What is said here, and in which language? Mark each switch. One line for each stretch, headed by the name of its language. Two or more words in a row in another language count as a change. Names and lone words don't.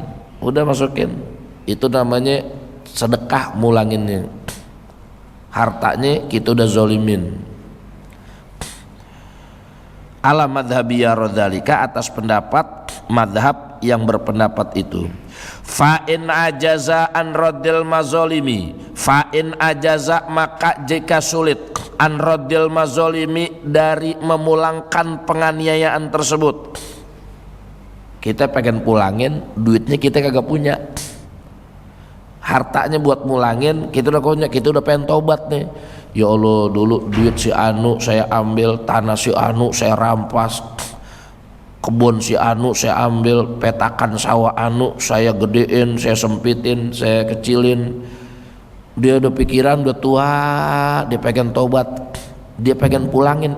Indonesian: Udah masukin, itu namanya sedekah mulanginnya. Hartanya kita udah zolimin.
Arabic: على مذهب يرى ذلك
Indonesian: atas pendapat madhab yang berpendapat itu.
Arabic: فإن عجز عن رد المظالم فإن عجز
Indonesian: maka jika sulit
Arabic: عن رد المظالم
Indonesian: dari memulangkan penganiayaan tersebut. Kita pengen pulangin, duitnya kita kagak punya, hartanya buat mulangin kita udah punya, kita udah pengen tobat nih. Ya Allah, dulu duit si Anu saya ambil, tanah si Anu saya rampas, kebun si Anu saya ambil, petakan sawah Anu saya gedein, saya sempitin, saya kecilin. Dia udah pikiran, udah tua, dia pengen tobat, dia pengen pulangin.